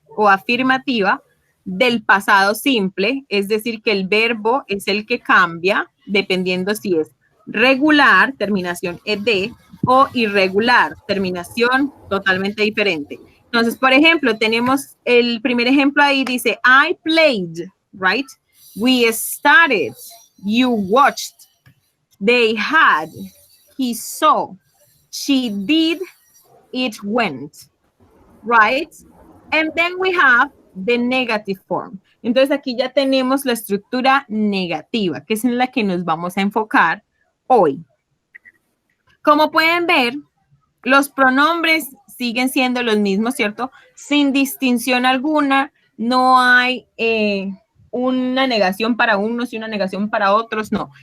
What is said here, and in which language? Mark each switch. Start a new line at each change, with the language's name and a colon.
Spanish: O afirmativa del pasado simple, es decir, que el verbo es el que cambia dependiendo si es regular, terminación ed, o irregular, terminación totalmente diferente. Entonces, por ejemplo, tenemos el primer ejemplo ahí, dice,
English: I played, right? We started, you watched, they had, he saw, she did, it went, right? And then we have the negative form.
Spanish: Entonces aquí ya tenemos la estructura negativa, que es en la que nos vamos a enfocar hoy. Como pueden ver, los pronombres siguen siendo los mismos, ¿cierto? Sin distinción alguna, no hay una negación para unos y una negación para otros, no.